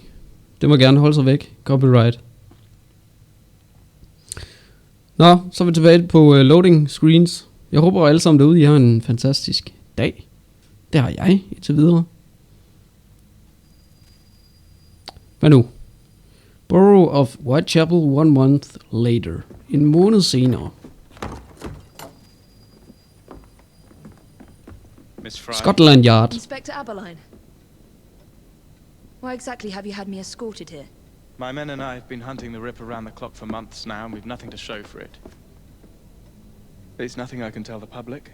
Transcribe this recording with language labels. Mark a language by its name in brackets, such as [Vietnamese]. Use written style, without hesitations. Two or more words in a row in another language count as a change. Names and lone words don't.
[Danish] Det må gerne holde sig væk. Copyright. Nå, så er vi tilbage på loading screens. Jeg håber alle sammen derude, I har en fantastisk dag. Det har jeg indtil videre. Hvad nu? [English] Borough of Whitechapel 1 month later. [Danish] En måned senere. [English] Miss Fry. Scotland Yard. Inspector Aberline. Why exactly have you had me escorted here? My men and I have been hunting the Ripper around the clock for months now, and we've nothing to show for it. It's nothing I can tell the public.